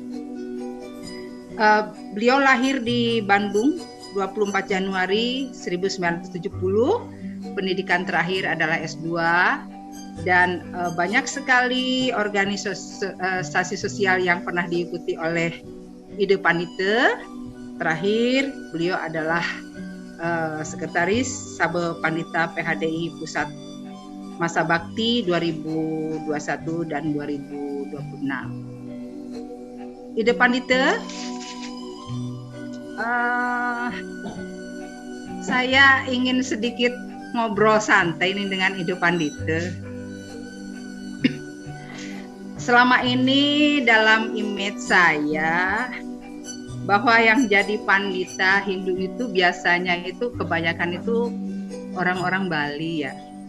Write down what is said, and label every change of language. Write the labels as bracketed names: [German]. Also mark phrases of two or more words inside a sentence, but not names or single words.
[Indonesian] Beliau lahir di Bandung 24 Januari 1970. Pendidikan terakhir adalah S2 dan banyak sekali organisasi sosial yang pernah diikuti oleh Ida Pandita. Terakhir, beliau adalah sekretaris Sabe Pandita PHDI Pusat Masa Bakti 2021 dan 2026. Ida Pandita, saya ingin sedikit ngobrol santai ini dengan Ida Pandita. Selama ini dalam image saya bahwa yang jadi pandita Hindu itu biasanya itu kebanyakan itu orang-orang Bali ya.